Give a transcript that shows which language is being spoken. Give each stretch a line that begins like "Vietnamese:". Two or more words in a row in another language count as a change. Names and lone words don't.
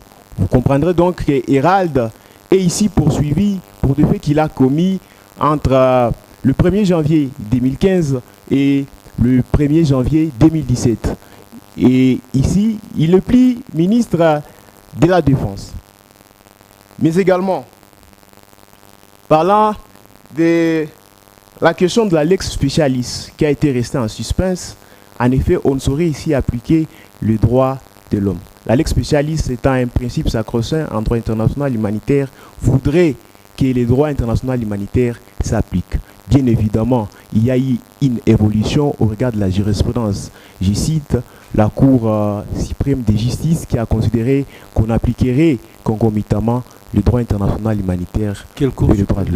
French: Vous comprendrez donc que Hérald est ici poursuivi pour des faits qu'il a commis entre le 1er janvier 2015 et le 1er janvier 2017. Et ici, il est plus ministre de la Défense. Mais également, parlant de la question de la
Latin: lex specialis
French: qui a été restée en suspense, en effet, on ne saurait ici appliquer le droit de l'homme. La
Latin: lex specialis
French: étant un principe sacro-saint en droit international humanitaire, voudrait que les droits internationaux humanitaires s'appliquent. Bien évidemment, il y a eu une évolution au regard de la jurisprudence. Je cite la Cour suprême de justice qui a considéré qu'on appliquerait concomitamment le droit international humanitaire et le droit de l'homme.